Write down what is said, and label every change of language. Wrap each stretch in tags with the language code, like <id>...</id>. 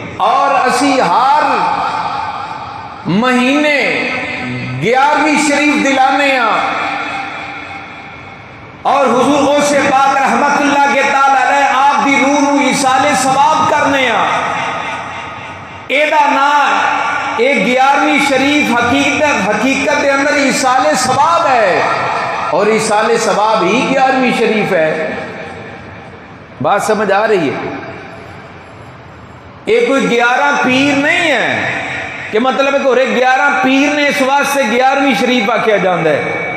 <pa>اور اسی ہر مہینے 11ویں شریف دلانے ہاں، اور حضور غوث پاک رحمت اللہ کے تعالی علیہ آپ دی روح نو ایصال ثواب کرنے ہاں. ایدا نام اے 11ویں شریف حقیقت دے اندر ایصال ثواب ہے، اور ایصال ثواب ہی 11ویں شریف ہے.</pa> <ur>بات سمجھ آ رہی ہے؟ یہ کوئی 11 پیر نہیں ہے کہ مطلب کہ 11 پیر نے اس واسطے 11ویں شریف</ur> <pa>آکھیا جاندہ ہے.</pa>